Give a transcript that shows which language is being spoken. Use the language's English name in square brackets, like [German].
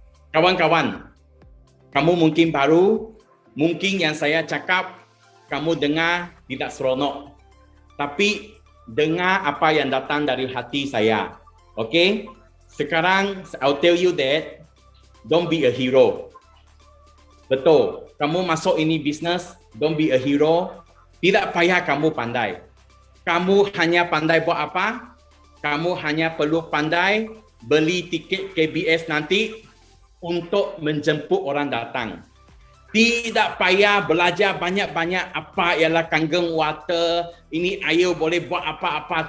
[Malay] Kawan-kawan, kamu mungkin baru, mungkin yang saya cakap kamu dengar tidak seronok. Tapi dengar apa yang datang dari hati saya. Okey? Sekarang [English] I'll tell you that don't be a hero. [Malay] Betul. Kamu masuk ini bisnes, [English] don't be a hero. [Malay] Tidak payah kamu pandai. Kamu hanya pandai buat apa? Kamu hanya perlu pandai beli tiket KBS nanti untuk menjemput orang datang. Tidak payah belajar banyak-banyak apa ialah Kangen water, ini air boleh buat apa-apa.